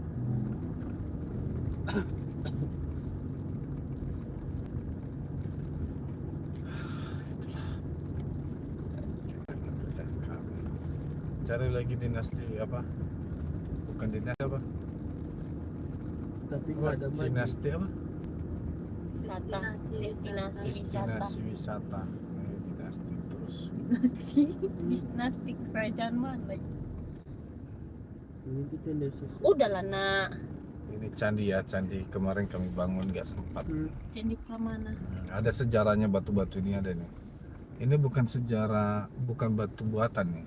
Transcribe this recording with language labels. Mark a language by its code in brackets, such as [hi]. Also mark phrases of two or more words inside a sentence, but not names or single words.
[id] Cari lagi dinasti apa? Bukan dinasti apa? Tapi nggak ada maju. Dinasti apa? Wisata, destinasi wisata. Destinasi wisata. Dinasti terus. Dinasti kerajaan mana? Ini kita desa. Udahlah nak. Ini candi ya, candi kemarin kami bangun nggak sempat. Candi Pramana. Ada sejarahnya batu-batu ini ada nih. Ini bukan sejarah, bukan batu buatan ya.